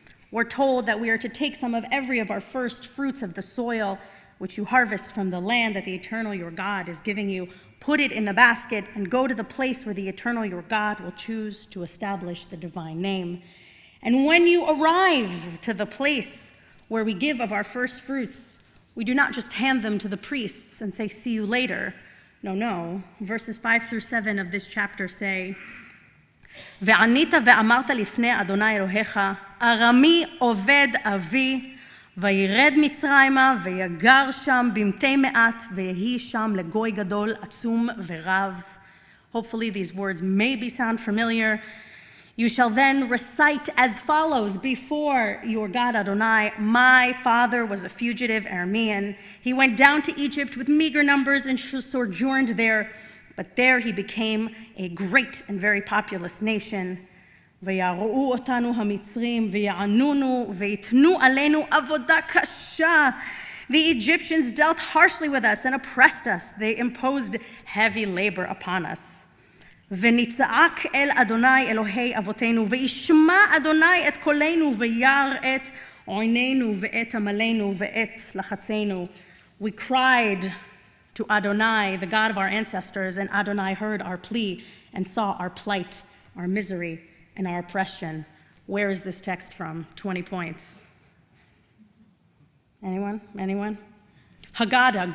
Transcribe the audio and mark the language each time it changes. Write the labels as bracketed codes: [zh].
[en] We're told that we are to take some of every of our first fruits of the soil, which you harvest from the land that the Eternal your God is giving you, put it in the basket, and go to the place where the Eternal your God will choose to establish the divine name. And when you arrive to the place where we give of our first fruits, we do not just hand them to the priests and say, see you later. No. Verses 5-7 of this chapter say, [he] וענית ואמרת לפני אדוני אלוהיך, ארמי עובד אבי, וירד מצרימה, ויגר שם במתי מעט, ויהי שם לגוי גדול, עצום ורב. [en] Hopefully these words maybe sound familiar. You shall then recite as follows before your God Adonai, my father was a fugitive Aramean. He went down to Egypt with meager numbers and sojourned there, but there he became a great and very populous nation. [he] ויראו אותנו המצרים ויענונו ויתנו עלינו עבודה קשה. [en] The Egyptians dealt harshly with us and oppressed us. They imposed heavy labor upon us. [he] ונצעק אל אדוני אלוהי אבותינו, וישמע אדוני את קולנו, וירא את עוננו ואת עמלנו ואת לחצנו. [en] We cried to Adonai, the God of our ancestors, and Adonai heard our plea and saw our plight, our misery, and our oppression. Where is this text from? 20 points. Anyone? Haggadah.